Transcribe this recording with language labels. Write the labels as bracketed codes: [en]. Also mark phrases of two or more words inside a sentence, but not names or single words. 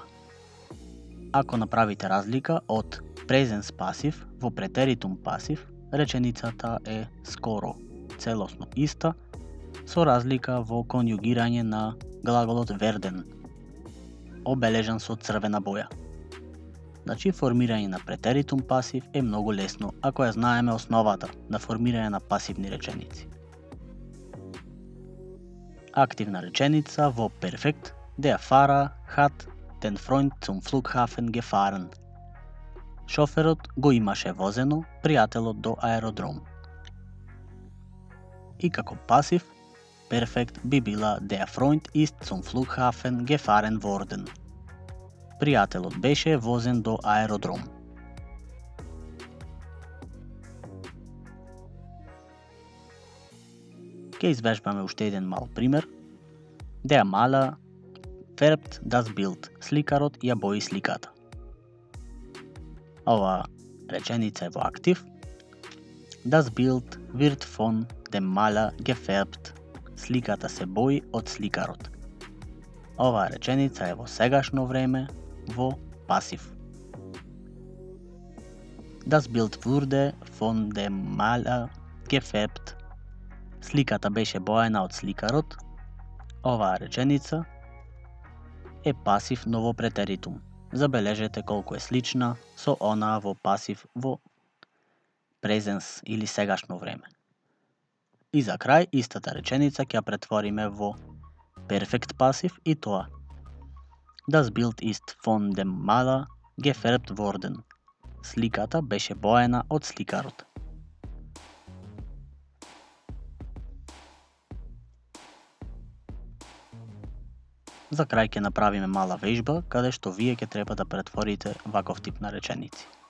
[mk] Ако направите разлика од presens пасив во претеритум пасив, реченицата е скоро целосно иста, со разлика во конјугирање на глаголот werden. обележан со црвена боја. Значи, формирање на претеритум пасив е многу лесно ако ја знаеме основата на формирање на пасивни реченици. Активна реченица во перфект: [de] Der Fahrer hat den Freund zum Flughafen gefahren. [mk] Шоферот го имаше возено пријателот до аеродром. И како пасив, перфект би била [de] Der Freund ist zum Flughafen gefahren worden. [mk] Пријателот беше возен до аеродром. Ке извежбаме уште еден мал пример. [de] Der Maler färbt das Bild. [mk] Сликарот ја бои сликата. Ова реченица е во актив. [de] Das Bild wird von dem Maler gefärbt. [mk] Сликата се бои од сликарот. Ова реченица е во сегашно време во пасив. [de] Das Bild wurde von dem Maler gefärbt. [mk] Сликата беше боена од сликарот. Оваа реченица е пасив, но во претеритум. Забележете колку е слична со онаа во пасив во презенс или сегашно време. И за крај, истата реченица ќе ја претвориме во перфект пасив и тоа: [de] Das Bild ist von dem Maler gefärbt worden. [mk] Сликата беше боена од сликарот. За крај ќе направиме мала вежба каде што вие ќе треба да претворите ваков тип на реченици.